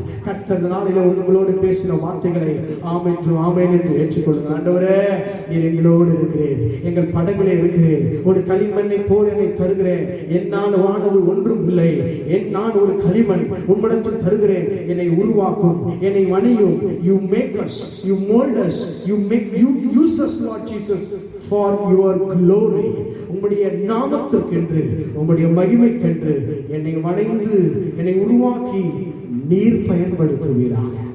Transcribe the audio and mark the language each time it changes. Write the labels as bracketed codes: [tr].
[ta] கர்த்தர் நாளிலே உங்களோடு பேசின வார்த்தைகளை ஆமென் என்று ஏற்றுக்கொள்ளுங்க. ஆண்டவரே, நீர் எங்களோடு இருக்கிறேன், எங்கள் படகுலே இருக்கிறேன், ஒரு களிமண்ணை போல் என்னை தருகிறேன். என்னால் ஆனது ஒன்றும் இல்லை, நான் ஒரு களிமண் உம்மிடத்தில் தருகிறேன். என்னை உருவாக்கும், என்னை வணியும். [en] You make us, you mold us, you use us, Lord Jesus, for your glory. [ta] உம்முடைய நாமத்திற்கென்று, உம்முடைய மகிமைக்கென்று என்னை வணைந்து, என்னை உருவாக்கி நீர் பயன்படுத்துவீராக.